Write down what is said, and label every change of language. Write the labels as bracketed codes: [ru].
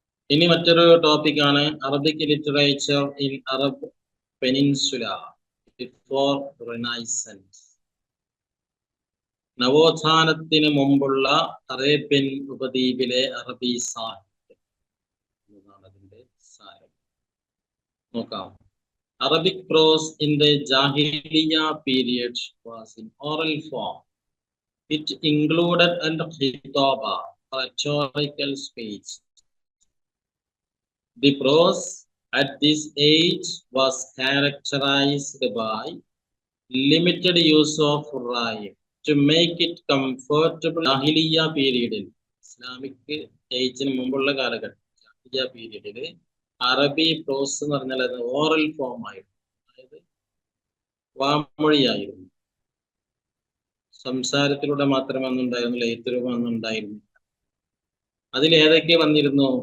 [ml] ഇനി മറ്റൊരു ടോപ്പിക്കാണ് [en] Arabic literature in Arab peninsula before renaissance. [ml] നവോത്ഥാനത്തിന് മുമ്പുള്ള അറേബ്യൻ ഉപദ്വീപിലെ അറബി സാഹിത്യം എന്നതാണ് അതിന്റെ സാരം. നോക്കാം. [en] Arabic prose in the Jahiliya period was in oral form. It included al-khitaba, rhetorical speech. The prose at this age was characterized by limited use of rhyme, to make it comfortable. [ml] ജാഹിലിയ്യ പീരീഡിൽ, Islamic ഏജിന് മുമ്പുള്ള കാലഘട്ടം, ജാഹിലിയ്യ പീരീഡിൽ അറബി പ്രോസ് എന്ന് പറഞ്ഞാൽ അത് oral form ആയിരുന്നു, അതായത് വാമൊഴിയായിരുന്നു. സംസാരത്തിലൂടെ മാത്രമേ ഒന്നുണ്ടായിരുന്നില്ല, എഴുത്തുരൂപം ഒന്നും ഉണ്ടായിരുന്നില്ല. അതിൽ ഏതൊക്കെ വന്നിരുന്നു?